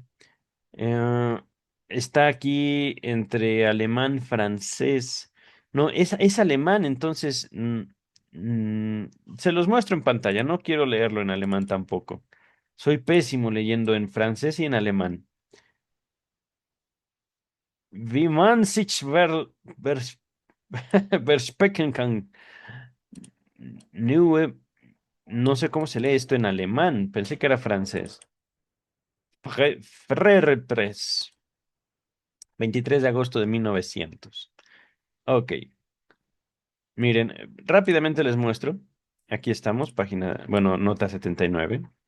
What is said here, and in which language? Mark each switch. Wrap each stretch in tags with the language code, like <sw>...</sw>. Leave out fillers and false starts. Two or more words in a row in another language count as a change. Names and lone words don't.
<es>Eh, Está aquí entre alemán, francés. No, es alemán, entonces se los muestro en pantalla. No quiero leerlo en alemán tampoco. Soy pésimo leyendo en francés y en alemán.</es> <de>Wie man sich versprechen kann. Neue-</de> <es>no sé cómo se lee esto en alemán. Pensé que era francés. Frerepres. 23 de agosto de 1900. Ok. Miren, rápidamente les muestro. Aquí estamos, página, bueno, nota 79.</es>